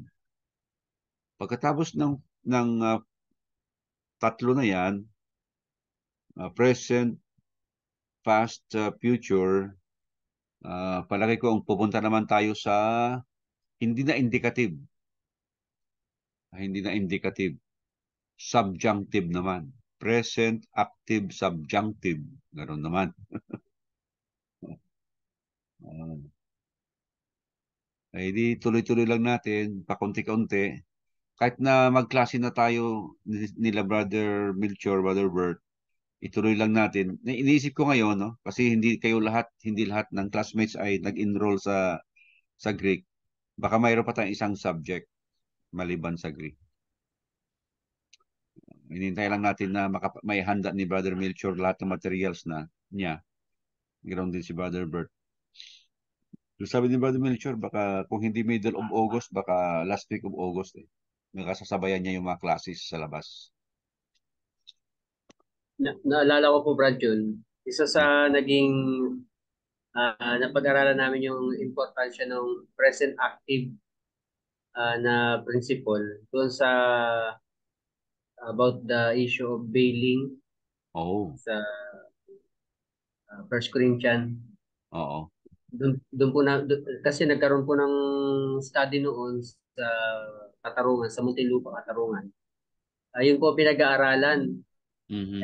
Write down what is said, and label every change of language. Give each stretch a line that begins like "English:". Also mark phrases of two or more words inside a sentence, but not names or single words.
Filipino: Pagkatapos ng tatlo na yan,
English: present, past, future,
Filipino: palagi ko ang pupunta naman tayo sa hindi na indicative. Hindi na indicative. Subjunctive naman.
English: Present, active, subjunctive.
Filipino: Ganon naman. Ay di tuloy-tuloy lang natin, pakunti-kunti. Kahit na magklase na tayo nila Brother Melchor, Brother Bert, ituloy lang natin. Iniisip ko ngayon, no? Kasi hindi lahat ng classmates ay nag-enroll sa Greek. Baka mayroon pa tayong isang subject maliban sa Greek. Hinintay lang natin na may handa ni Brother Melchor lahat ng materials niya. Ganoon din si Brother Bert. So sabi ni Brother Melchor, baka kung hindi
English: middle of August,
Filipino: baka
English: last week of August
Filipino: eh. Nakasasabayan niya yung mga classes sa labas. Naalala ko po, Brad, yun. Isa sa naging napag-aralan namin yung importansya ng
English: present active
Filipino: na principle doon sa
English: about the issue of bailing
Filipino: sa First Corinthians. Oo. Doon po kasi nagkaroon po ng study noon sa Katarungan, sa Muntinlupa, Katarungan. Ayun po pinag-aaralan. Mm-hmm.